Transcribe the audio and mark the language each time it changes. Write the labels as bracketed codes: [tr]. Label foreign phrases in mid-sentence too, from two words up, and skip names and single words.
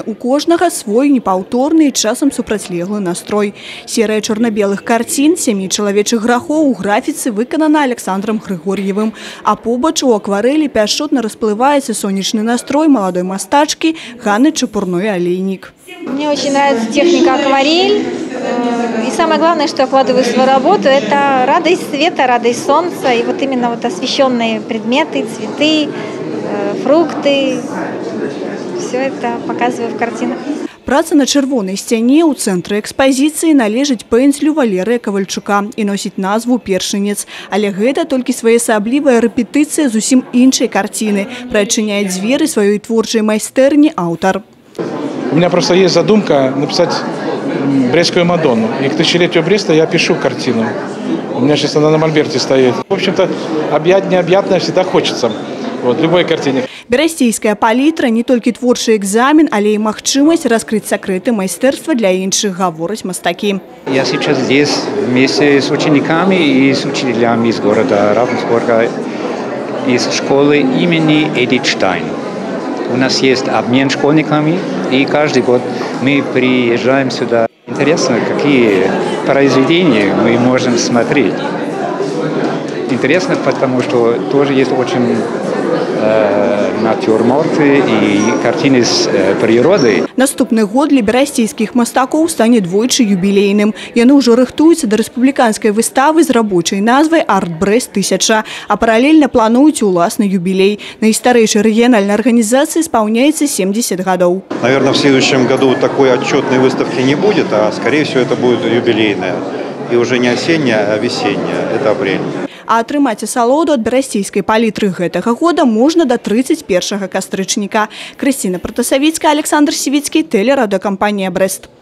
[be] У кожнага свой непаўторны і часам супрацьлеглы настрой. Серыя чорна-белых карцін 7 чалавечых грахоў у графіцы выканана Александром Григорьевым. А побач у акварэлі пяшчотна расплываецца сонечны настрой маладой мастачкі Ганны Чепурной-Олейник. [ru] Мне очень нравится техника акварель. И самое главное, что я вкладываю в свою работу, это радость света, радость солнца. И вот именно вот освещенные предметы, цветы, фрукты. Все это показываю в картинах. [be] Праца на чырвонай сцяне ў цэнтры экспазіцыі належыць пензлю Валерыя Кавальчука і носіць назву «Першынец». Але гэта толькі своеасаблівая рэпетыцыя зусім іншай карціны. Прачыняе дзверы сваёй творчай майстэрні аўтар. [ru] У меня просто есть задумка написать Брестскую Мадонну. И к тысячелетию Бреста я пишу картину. У меня сейчас она на мольберте стоит. В общем-то, необъятное всегда хочется. Вот, любой картине. [be] Берасцейская палітра не толькі творчы экзамен, але і магчымасць раскрыць сакрэты майстэрства для іншых, гавораць мастакі. [ru] Я сейчас здесь вместе с учениками и с учителями из города Равенсбурга, из школы имени Эдит Штайн. У нас есть обмен школьниками, и каждый год мы приезжаем сюда. Интересно, какие произведения мы можем смотреть. Интересно, потому что тоже есть очень натюрморты и картины с природой. [be] Наступны год для берасцейскіх мастакоў стане двойчы юбілейным. Яны ўжо рыхтуюцца да рэспубліканскай выставы з рабочай назвай «Арт-Брэст-1000», а паралельна плануюць уласны юбілей. Найстарэйшай рэгіянальнай арганізацыі [ru] исполняется 70 годов. Наверное, в следующем году такой отчетной выставки не будет, а скорее всего это будет юбилейная. И уже не осенняя, а весенняя. Это апрель. [be] А атрымаць асалоду ад берасцейскай палітры гэтага года можна да 31 кастрычніка. Крысціна Протасавіцкая, Александр Сівіцкі, тэлерадыёкампанія «Брэст».